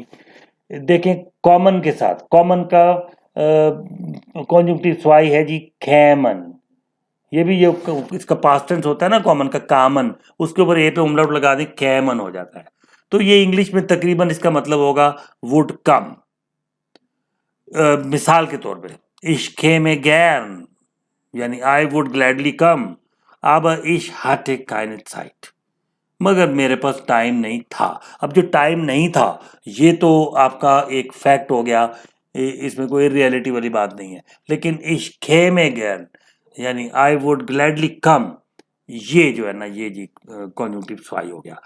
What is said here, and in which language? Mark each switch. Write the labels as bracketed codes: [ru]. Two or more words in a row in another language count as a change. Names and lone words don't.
[ur] دیکھیں کومن کے ساتھ، کومن کا [de] Konjunktiv zwei [ur] ہے جی خیمن، یہ بھی یہ اس کا پاسٹ ٹینس ہوتا ہے نہ کومن کا، کامن، اس کے اوپر اے پہ اُملاؤٹ لگا دیں، خیمن ہو جاتا ہے. تو یہ انگلش میں تقریباً اس کا مطلب ہوگا [en] would come. [ur] مثال کے طور پہ [de] ich käme gern [ur] यानी [en] I would gladly come, [de] aber ich hatte keine Zeit, [ur] مگر میرے پاس ٹائم نہیں تھا. اب جو ٹائم نہیں تھا یہ تو آپ کا ایک فیکٹ ہو گیا، اس میں کوئی ریئلٹی والی بات نہیں ہے. लेकिन [de] ich käme gern [ur] यानी [en] I would gladly come, [ur] یہ جو ہے نہ یہ جی [de] Konjunktiv zwei [ur] ہو گیا.